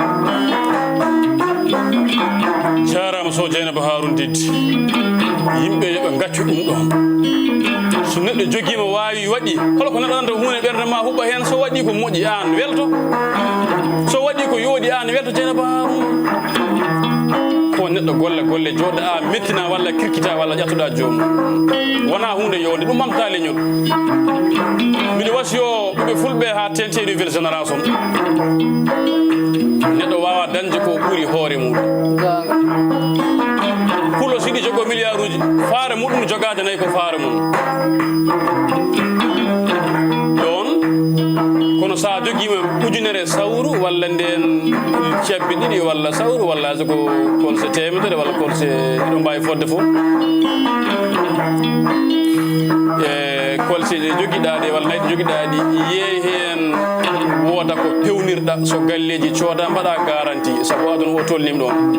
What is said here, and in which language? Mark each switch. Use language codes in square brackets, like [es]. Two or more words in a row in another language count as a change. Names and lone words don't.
[ff] jarama so Dieynaba Harouna Diddi yimɓe yoɓe gaccu ɗum ɗon so neɗɗo joguima wawi waɗi holo ko neɗɗo nanta hunde ɓerde ma huɓɓa hen so waɗi ko moƴƴi an welto so waɗi ko yooɗi an welto Dieynaba Harouna ko neɗɗo golle joɗɗa a mettina walla kirkita walla ƴattuɗa jomum wona hunde yowde ɗum ɓamta leñol mbiɗa wasiyo ɓiɓe fulɓe ha tente [fr] nouvelle génération [ff] neɗɗo wawa dañde ko ɓuuri hoore muɗum pulo siɗi jogo milliard uji faare muɗum jogade nayyi ko faare mum ɗon kono sa joguima ujunere sawru walla nden cebbe ɗiɗi walla sawru walla ko kolse temedere walla kolse ɗiɗo mbawi fodde fof kolse ɗe joguiɗa ɗe walla nayyi ɗe joguiɗa ɗi yeeyi hen wooda ko pewnirɗa so galleji cooda mbaɗa garanti saabu aduna o tolnim ɗon